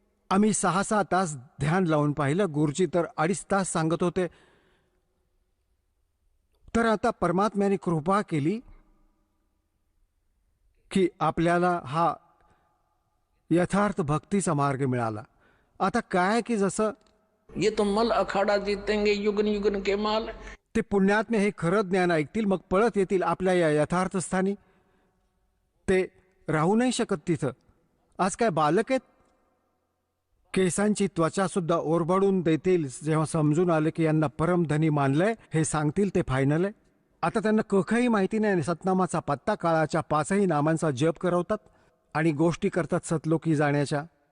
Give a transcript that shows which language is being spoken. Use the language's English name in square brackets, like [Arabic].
[Marathi] आम्ही 6-6 तास ध्यान लावून पाहिलं, गुरुजी तर 2.5 तास सांगत होते. तर आता परमात्म्याने कृपा केली की आपल्याला हा यथार्थ भक्तीचा मार्ग मिळाला. आता काय की जसं [Hindi] ये तो मल अखाड़ा जीतेंगे युगन युगन के माल. [Marathi] ते पुण्यात्मे हे खरं ज्ञान ऐकतील, मग पळत येतील आपल्या या यथार्थ स्थानी. ते राहू नाही शकत तिथं. आज काय बालक आहेत, केसांची त्वचा सुद्धा ओरबडून देतील जेव्हा समजून आले की यांना परमधनी मानलंय. हे सांगतील ते फायनल आहे. आता त्यांना कखही माहिती नाही, सतनामाचा पत्ता, काळाच्या 5ही नामांचा जप करवतात आणि गोष्टी करतात सतलोकी जाण्याच्या.